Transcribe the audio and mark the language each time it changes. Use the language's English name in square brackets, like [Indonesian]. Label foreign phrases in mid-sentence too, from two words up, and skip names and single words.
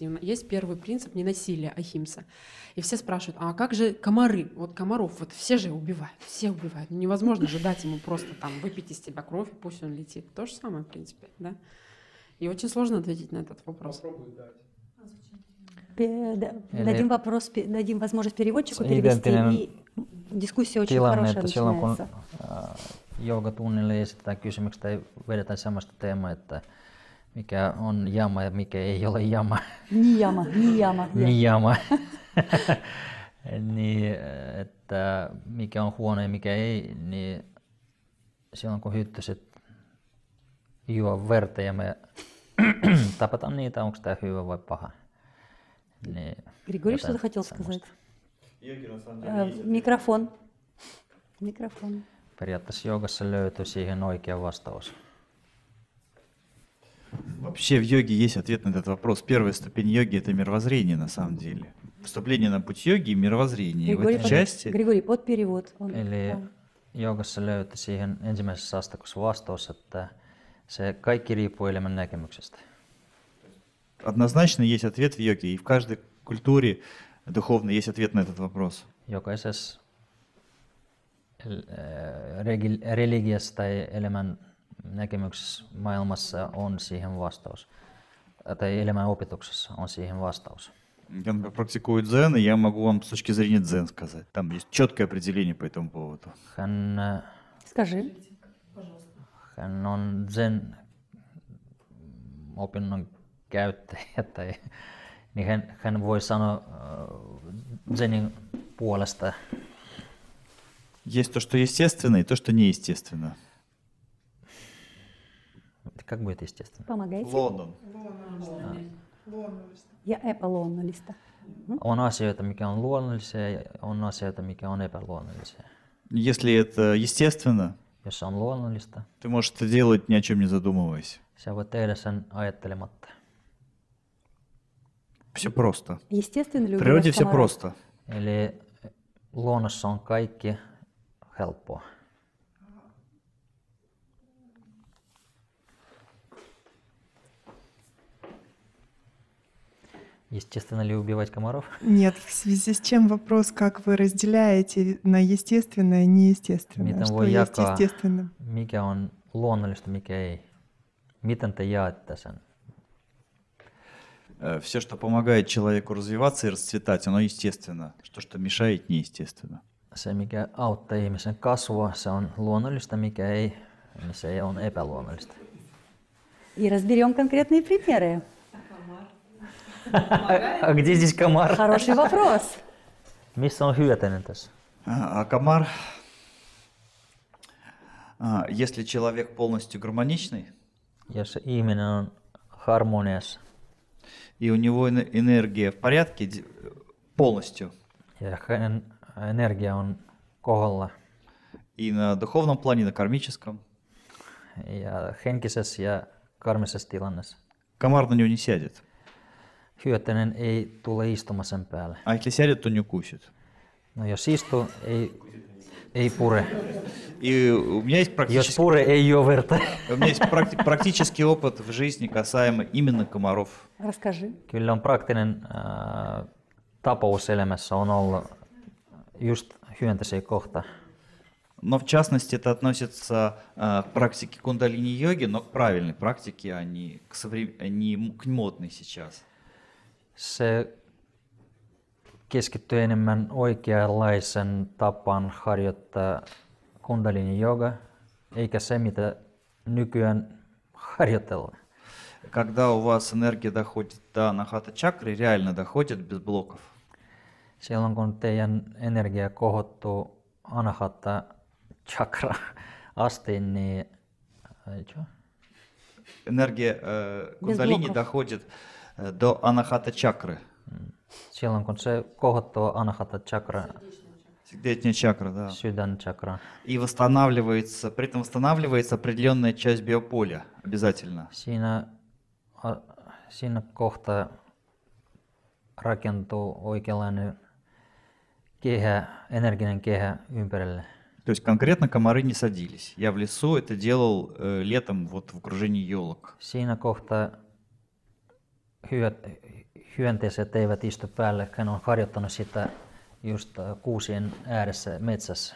[Russian] И есть первый принцип ненасилия, ахимса. И все спрашивают, а как же комары? Вот комаров, вот все же убивают, все убивают. Ну, невозможно же дать ему просто там выпить из тебя кровь, и пусть он летит. То же самое, в принципе, да. И очень сложно ответить на этот вопрос. Попробуй дать. Дадим возможность переводчику [Finnish] Se [Russian] перевести, [Finnish] identtinen [Russian] и дискуссия очень [Finnish] tilanne, [Russian] хорошая [Finnish] että silloin kun [Russian] начинается. [Finnish] joogatunnille esitetään kysymykset tai vedetään samasta teemaa, että mikä on jama ja mikä ei ole jama. [Russian] Нияма. [Finnish] Niyama. Niin, että mikä on huono ja mikä ei, niin silloin kun hyttyset juo verta ja me tapataan niitä, onko tämä hyvä vai paha. Niin, [Russian] Григорий [Finnish] jotain [Russian] что-то хотел [Finnish] semmoista. [Russian] сказать. Йоги на самом деле есть Микрофон. [Finnish] Periaatteessa joogassa löytyy siihen oikea vastaus. [Russian] Вообще в йоге есть ответ на этот вопрос. Первая ступень йоги — это мировоззрение на самом деле. Вступление на путь йоги и мировоззрение. В этой части Григорий, под перевод. [Finnish] Eli joogassa löytyy siihen ensimmäisessä asteikossa vastaus, että se kaikki riippuu elämän näkemyksestä. [Russian] однозначно есть ответ в йоге. И в каждой культуре духовной есть ответ на этот вопрос. [Finnish] Jokaisessa religiassa tai elämän näkemyksessä maailmassa on siihen vastaus. Tai elämän opetuksessa on siihen vastaus. [Russian] Я, например, практикую дзен, и я могу вам с точки зрения дзен сказать. Там есть четкое определение по этому поводу. Скажи. [Finnish] Hän on Zen opinnon käyttäjä, tai, niin hän voi sanoa Zenin puolesta [Russian] Есть то, что естественно, и то, что неестественно. Как будет естественно? Помогайте. Лондон. [Finnish] Luonnollista. Ja epäluonnollista. On asioita, mikä on luonnollisia ja on asioita, mikä on epäluonnollisia. [Russian] Если это естественно, [Finnish] Jos se on luonnollista, [Russian] ты можешь это делать ни о чем не задумываясь. [Finnish] sä voit tehdä sen ajattelematta. [Russian] Все просто. Естественно ли В природе убивать все комаров? просто. [Finnish] Eli luonnossa on kaikki helppoa. [Russian] Естественно ли убивать комаров? Нет, в связи с чем вопрос, как вы разделяете на естественное и неестественное? [Finnish] Miten [Russian] Что [Finnish] voi [Russian] есть [Finnish] jakaa, [Russian] естественно? [Finnish] mikä on luonnollista, mikä ei? Miten te jaatte sen? [Russian] Все, что помогает человеку развиваться и расцветать, оно естественно. Что мешает, неестественно. [Finnish] Se, mikä auttaa ihmisen kasvua, se on luonnollista, mikä ei, niin se on epäluonnollista. [Russian] И разберем конкретные примеры. А где здесь комар? Хороший вопрос. [Finnish] Missä on hyötyinen tässä? [Russian] А комар, если человек полностью гармоничный, [Finnish] Jos ihminen on harmoniassa [Russian] и у него энергия в порядке полностью, [Finnish] ja hänen energia on kohdalla [Russian] и на духовном плане, и на кармическом, [Finnish] ja henkisessä ja karmisessa tilanteessa, [Russian] комар на него не сядет. [Finnish] hyötyinen ei tule istumaan sen päälle. [Russian] А если сядет, то не укусит. [Finnish] No jos istuu, ei pure. [Russian] И у меня есть [Finnish] Jos pure, ei juo verta. [Russian] практический опыт в жизни касаемо именно комаров. Расскажи. [Finnish] Kyllä on praktinen tapaus elämässä on ollut just hyönteisiä kohta. [Russian] Но в частности это относится к практике кундалини-йоги, но к правильной практике, а не к модной сейчас. [Finnish] Se keskittyy enemmän oikeanlaisen tapaan harjoittaa kundalini-joga, eikä se, mitä nykyään harjoitellaan. [Russian] Когда у вас энергия доходит до анахата чакры, реально доходит без блоков. [Finnish] Silloin kun teidän energia kohottuu anahata chakra asti, niin [Russian] Энергия кундалини блоков. доходит до анахата чакры. [Finnish] silloin kun se kohottuu anahata chakra, [Russian] Сердечная чакра, да. [Finnish] sydän chakra, [Russian] И восстанавливается, при этом восстанавливается определенная часть биополя обязательно. [Finnish] siinä kohtaa rakentuu oikeanlainen kehä, energinen kehä ympärille. [Russian] То есть конкретно комары не садились. Я в лесу это делал летом вот в окружении елок. [Finnish] Siinä kohtaa hyönteiset eivät istu päälle, hän on harjoittanut sitä just kuusien ääressä metsässä.